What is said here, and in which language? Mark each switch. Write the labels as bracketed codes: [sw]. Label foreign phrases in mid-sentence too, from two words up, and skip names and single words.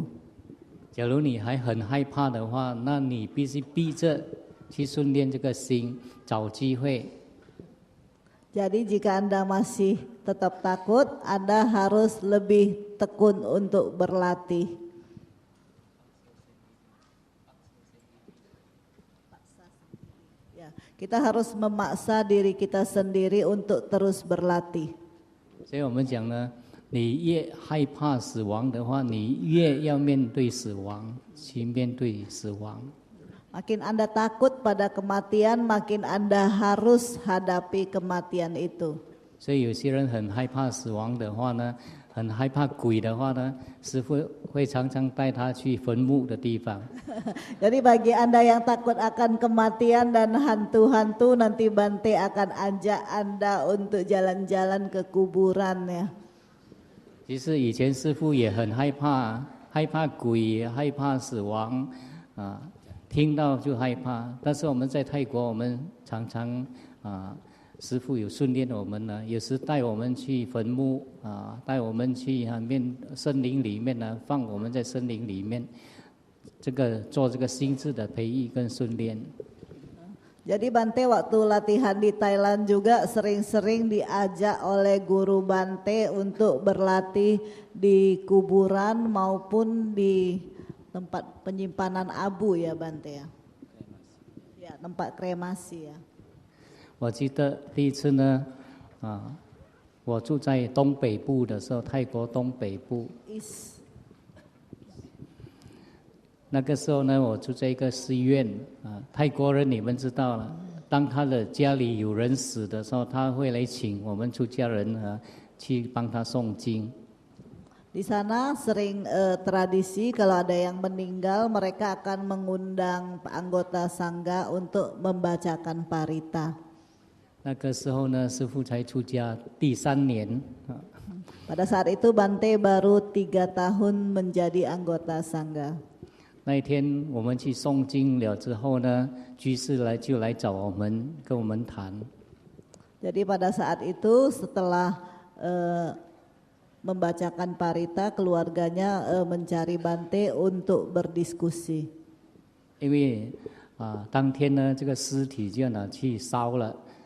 [zh] 假如你还很害怕的话，那你必须逼着去训练这个心，找机会。 [id] Jadi jika Anda masih tetap takut, Anda harus lebih tekun untuk berlatih. Ya, kita harus memaksa diri kita sendiri untuk terus berlatih. [zh] 所以我们讲呢，你越害怕死亡的话，你越要面对死亡，去面对死亡。 [id] Makin Anda takut pada kematian, makin Anda harus hadapi kematian itu. [zh] 所以有些人很害怕死亡的话呢，很害怕鬼的话呢，师父会常常带他去坟墓的地方。 [id] Jadi bagi Anda yang takut akan kematian dan hantu-hantu, nanti Bante akan ajak Anda untuk jalan-jalan ke kuburan ya. [zh] 其实以前师父也很害怕，害怕鬼，害怕死亡，啊，听到就害怕。但是我们在泰国，我们常常师父有训练我们呢，有时带我们去坟墓带我们去森林里面呢，放我们在森林里面，做这个心智的培育跟训练。 [id] Jadi Bante waktu latihan di Thailand juga sering-sering diajak oleh guru Bante untuk berlatih di kuburan maupun di tempat penyimpanan abu ya Bante ya. Ya, tempat kremasi ya. [zh] 我记得第一次呢，我住在东北部的时候，泰国东北部。那个时候呢，我住在一个寺院泰国人你们知道了，当他的家里有人死的时候，他会来请我们出家人去帮他诵经。 [id] Di sana sering tradisi kalau ada yang meninggal mereka akan mengundang anggota sangga untuk membacakan parita. [zh] 那个时候呢，师父才出家第3年。 [id] Pada saat itu Bante baru 3 tahun menjadi anggota sangga. [zh] 那一天我们去诵经了之后呢，居士就来找我们，跟我们谈。 [id] Jadi pada saat itu setelah membacakan parita, keluarganya mencari Bante untuk berdiskusi. [zh] 因为当天呢，这个尸体就要拿去烧了。